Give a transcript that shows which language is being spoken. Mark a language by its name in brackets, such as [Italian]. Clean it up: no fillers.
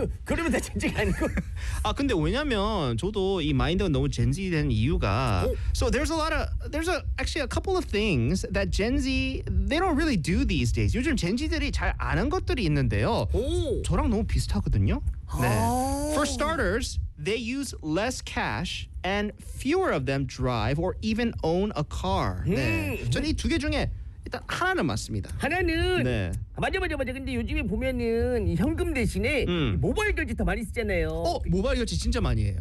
[Korean] 그러면 다 젠지가 아니고. 근데 왜냐면 저도 이 마인드가 너무 젠지 된 이유가 [English] So there's actually a couple of things that Gen Z, they don't really do these days. [Korean] 요즘 젠지들이 잘 안 한 것들이 있는데요. 저랑 너무 비슷하거든요. 네. [English] For starters, they use less cash and fewer of them drive or even own a car. [Korean] 네. 저는 이 두 개 중에 일단 하나는 맞습니다. 하나는 네. 맞아. 근데 요즘에 보면은 현금 대신에 모바일 결제 더 많이 쓰잖아요. 모바일 결제 진짜 많이 해요.